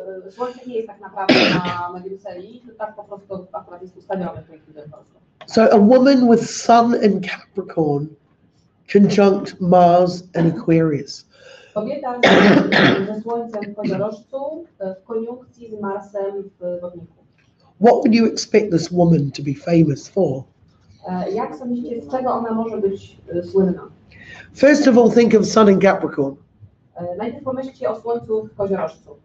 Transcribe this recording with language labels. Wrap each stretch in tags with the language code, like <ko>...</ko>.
<pl>Słońce nie jest tak naprawdę na medium serii, to tak po prostu akurat jest ustawione w tej chwili.</pl> <en>So a woman with sun in Capricorn conjunct Mars and Aquarius.</en> <pl>Kobieta ze Słońcem w Koziorożcu w koniunkcji z Marsem w Wodniku.</pl> <en>What would you expect this woman to be famous for?</en> <pl>Jak sądzicie, z czego ona może być słynna?</pl> <en>First of all, think of sun in Capricorn.</en> <pl>Najpierw pomyślcie o Słońcu w Koziorożcu.</pl>